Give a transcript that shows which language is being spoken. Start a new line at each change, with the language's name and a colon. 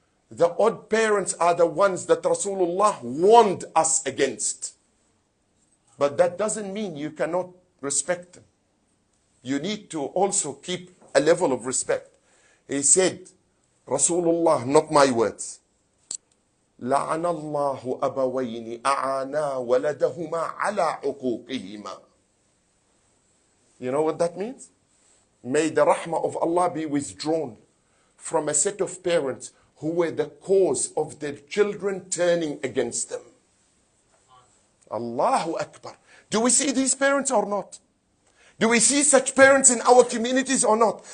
English: The odd parents are the ones that Rasulullah warned us against. But that doesn't mean you cannot respect them. You need to also keep a level of respect. He said, Rasulullah, not my words.
Arabic: لعن الله أبوين أعانا ولدهما على عقوقهما.
English: You know what that means? May the rahmah of Allah be withdrawn from a set of parents who were the cause of their children turning against them. Allahu Akbar. Do we see these parents or not? Do we see such parents in our communities or not?